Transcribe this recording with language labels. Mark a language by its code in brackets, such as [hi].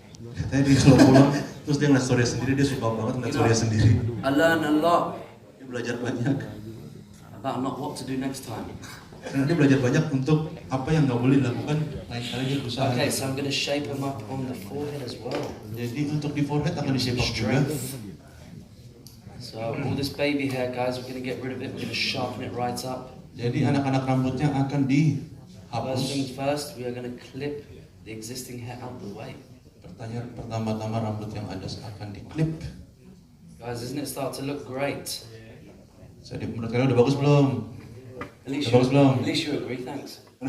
[id] Katanya dia selalu pulang, terus dia ngeliat story sendiri, dia suka banget ngeliat story sendiri. [en] I learn a lot [id] Dia belajar banyak. [en] about not what to do next time. [id] Karena dia belajar banyak untuk apa yang nggak boleh dilakukan lain kali dia berusaha. [en] Okay, so I'm gonna shape them up on the forehead as well. [id] Jadi untuk di forehead akan di shape up juga. [en] So all this baby hair, guys, we're gonna get rid of it. We're gonna sharpen it right up. [id] Jadi anak-anak rambutnya akan [en] First [id] dihapus. [en] things first, we are gonna clip the existing hair out the way. [id] Pertanyaan pertama-tama rambut yang ada akan diklip. [en] Guys, doesn't it start to look great? [id] Jadi menurut kalian udah bagus belum? [en] At least, [id] Udah bagus belum? [en] at least you agree, thanks.